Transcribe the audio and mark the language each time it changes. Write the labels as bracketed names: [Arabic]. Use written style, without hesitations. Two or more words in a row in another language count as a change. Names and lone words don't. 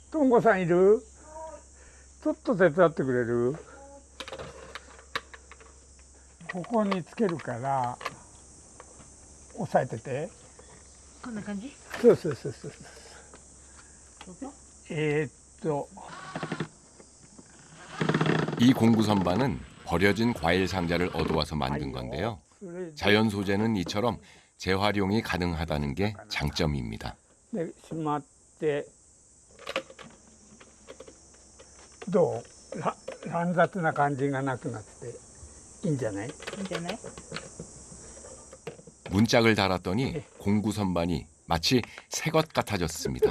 [Japanese] 吾さんいる？ちょっと手伝ってくれる？ここにつけるから押さえてて。こんな感じ？そうそうそうそう。ここ？ [Korean] 이 공구 선반은 버려진 과일 상자를 얻어와서 만든 건데요. 자연 소재는 이처럼 재활용이 가능하다는 게 장점입니다. [Japanese] でしまってどう？乱雑な感じがなくなっていいんじゃない？いいんじゃない？ [Korean] 문짝을 달았더니 공구 선반이 마치 새 것 같아졌습니다.